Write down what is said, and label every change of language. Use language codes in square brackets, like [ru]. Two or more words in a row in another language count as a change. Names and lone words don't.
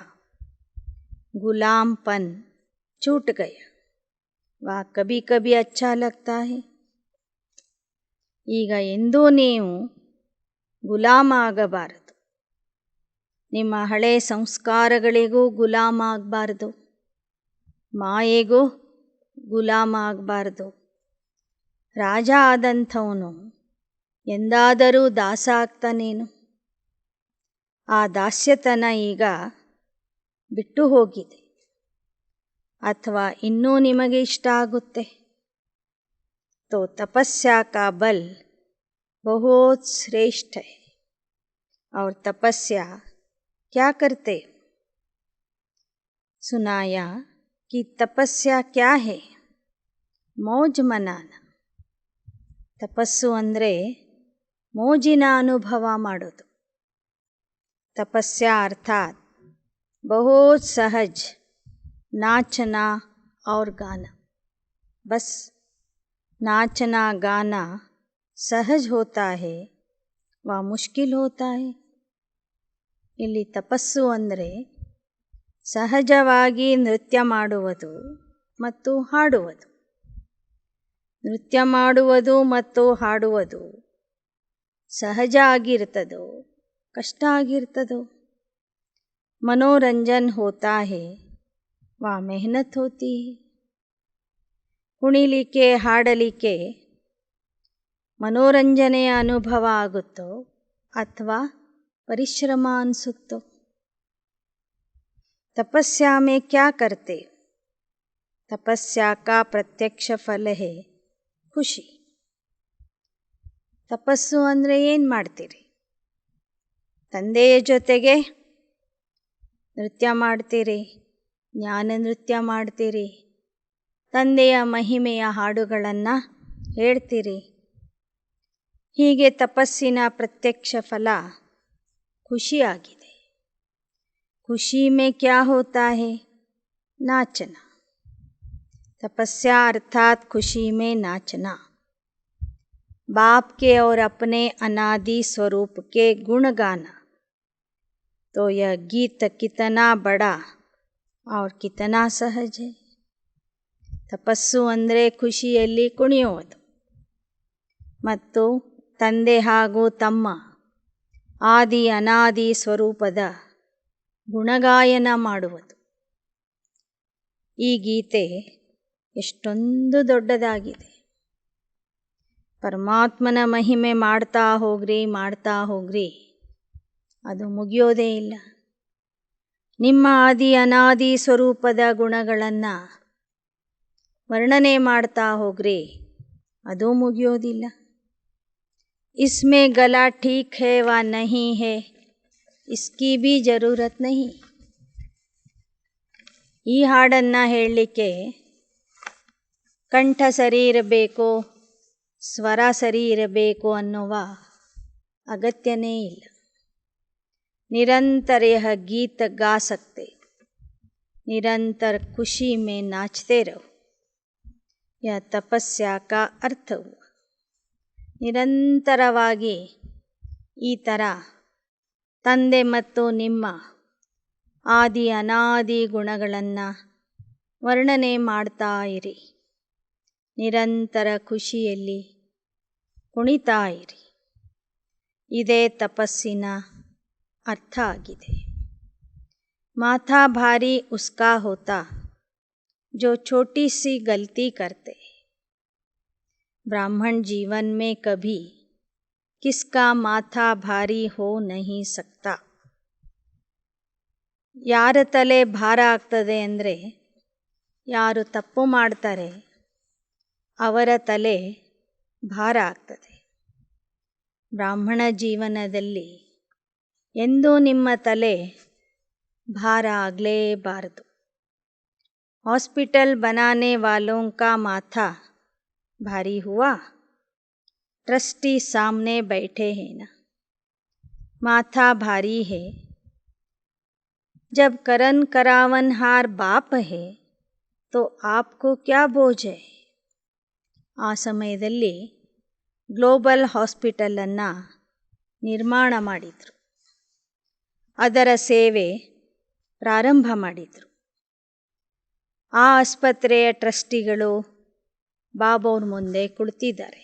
[hi] गुलामपन छूट गया. वह कभी कभी अच्छा लगता है. [kn] ಈಗ ಎಂದೂ ನೀವು ಗುಲಾಮ ಆಗಬಾರದು. ನಿಮ್ಮ ಹಳೆ ಸಂಸ್ಕಾರಗಳಿಗೂ ಗುಲಾಮ ಆಗಬಾರ್ದು. ಮಾಯೆಗೂ ಗುಲಾಮ ಆಗಬಾರ್ದು. ರಾಜ ಆದಂಥವನು ಎಂದಾದರೂ ದಾಸ ಆಗ್ತಾನೇನು? ಆ ದಾಸ್ಯತನ ಈಗ ಬಿಟ್ಟು ಹೋಗಿದೆ. ಅಥವಾ ಇನ್ನೂ ನಿಮಗೆ ಇಷ್ಟ ಆಗುತ್ತೆ. [hi] तो तपस्या का बल बहुत श्रेष्ठ है. और तपस्या क्या करते। सुनाया कि तपस्या क्या है, मौज मनाना. [kn] ತಪಸ್ಸು ಅಂದರೆ ಮೋಜಿನ ಅನುಭವ ಮಾಡೋದು. [hi] तपस्या अर्थात बहुत सहज नाचना और गाना. बस नाचना गाना सहज होता है, वह मुश्किल होता है. [kn] ಇಲ್ಲಿ ತಪಸ್ಸು ಅಂದರೆ ಸಹಜವಾಗಿ ನೃತ್ಯ ಮಾಡುವುದು ಮತ್ತು ಹಾಡುವುದು. ನೃತ್ಯ ಮಾಡುವುದು ಮತ್ತು ಹಾಡುವುದು ಸಹಜ ಆಗಿರ್ತದೋ ಕಷ್ಟ ಆಗಿರ್ತದೋ. [hi] मनोरंजन होता है, वह मेहनत होती है. [kn] ಕುಣಿಲಿಕ್ಕೆ ಹಾಡಲಿಕ್ಕೆ ಮನೋರಂಜನೆಯ ಅನುಭವ ಆಗುತ್ತೋ ಅಥವಾ ಪರಿಶ್ರಮ ಅನಿಸುತ್ತೋ. [hi] तपस्या में क्या करते. तपस्या का प्रत्यक्ष फल है ಖುಷಿ. [kn] ತಪಸ್ಸು ಅಂದರೆ ಏನು ಮಾಡ್ತೀರಿ. ತಂದೆಯ ಜೊತೆಗೆ ನೃತ್ಯ ಮಾಡ್ತೀರಿ, ಜ್ಞಾನ ನೃತ್ಯ ಮಾಡ್ತೀರಿ, ತಂದೆಯ ಮಹಿಮೆಯ ಹಾಡುಗಳನ್ನು ಹೇಳ್ತೀರಿ. ಹೀಗೆ ತಪಸ್ಸಿನ ಪ್ರತ್ಯಕ್ಷ ಫಲ ಖುಷಿಯಾಗಿದೆ. [hi] ಖುಷಿ में क्या होता है, नाचना. तपस्या अर्थात खुशी में नाचना. बाप के और अपने अनादि स्वरूप के गुण गाना. तो यह गीत कितना बड़ा और कितना सहज है. [kn] ತಪಸ್ಸು ಅಂದರೆ ಖುಷಿಯಲ್ಲಿ ಕುಣಿಯುವುದು ಮತ್ತು ತಂದೆ ಹಾಗೂ ತಮ್ಮ ಆದಿ ಅನಾದಿ ಸ್ವರೂಪದ ಗುಣಗಾಯನ ಮಾಡುವುದು. ಈ ಗೀತೆ ಎಷ್ಟೊಂದು ದೊಡ್ಡದಾಗಿದೆ. ಪರಮಾತ್ಮನ ಮಹಿಮೆ ಮಾಡ್ತಾ ಹೋಗ್ರಿ, ಅದು ಮುಗಿಯೋದೇ ಇಲ್ಲ. ನಿಮ್ಮ ಆದಿ ಅನಾದಿ ಸ್ವರೂಪದ ಗುಣಗಳನ್ನು ವರ್ಣನೆ ಮಾಡ್ತಾ ಹೋಗ್ರಿ, ಅದು ಮುಗಿಯೋದಿಲ್ಲ. [hi] इसमें गला ठीक है व नहीं है, इसकी भी ज़रूरत नहीं. [kn] ಈ ಹಾಡನ್ನು ಹೇಳಲಿಕ್ಕೆ ಕಂಠ ಸರಿ ಇರಬೇಕು, ಸ್ವರ ಸರಿ ಇರಬೇಕು ಅನ್ನುವ ಅಗತ್ಯನೇ ಇಲ್ಲ. [hi] निरंतर यह गीत गा सकते, निरंतर खुशी में नाचते रहो. यह तपस्या का अर्थ हुआ. [kn] ನಿರಂತರವಾಗಿ ಈ ಥರ ತಂದೆ ಮತ್ತು ನಿಮ್ಮ ಆದಿ ಅನಾದಿ ಗುಣಗಳನ್ನು ವರ್ಣನೆ ಮಾಡ್ತಾ ಇರಿ. ನಿರಂತರ ಖುಷಿಯಲ್ಲಿ ಕುಣಿತಾ ಇರಿ. ಇದೇ ತಪಸ್ಸಿನ अर्थ आಗಿದೆ. [hi] माथा भारी उसका होता जो छोटी सी गलती करते. ब्राह्मण जीवन में कभी किसका माथा भारी हो नहीं सकता. [kn] ಯಾರ ತಲೆ ಭಾರ ಆಗ್ತದೆ ಅಂದರೆ ಯಾರು ತಪ್ಪು ಮಾಡ್ತಾರೆ ಅವರ ತಲೆ ಭಾರ ಆಗ್ತದೆ. ಬ್ರಾಹ್ಮಣ ಜೀವನದಲ್ಲಿ ಎಂದೂ ನಿಮ್ಮ ತಲೆ ಭಾರ ಆಗಲೇಬಾರದು. [hi] हॉस्पिटल बनाने वालों का माथा भारी हुआ, ट्रस्टी सामने बैठे हैं ना. माथा भारी है. जब करन करावनहार बाप है तो आपको क्या बोझ है. [kn] ಆ ಸಮಯದಲ್ಲಿ ಗ್ಲೋಬಲ್ ಹಾಸ್ಪಿಟಲನ್ನು ನಿರ್ಮಾಣ ಮಾಡಿದರು. ಅದರ ಸೇವೆ ಪ್ರಾರಂಭ ಮಾಡಿದರು. ಆ ಆಸ್ಪತ್ರೆಯ ಟ್ರಸ್ಟಿಗಳು ಬಾಬವ್ರ ಮುಂದೆ ಕುಳಿತಿದ್ದಾರೆ.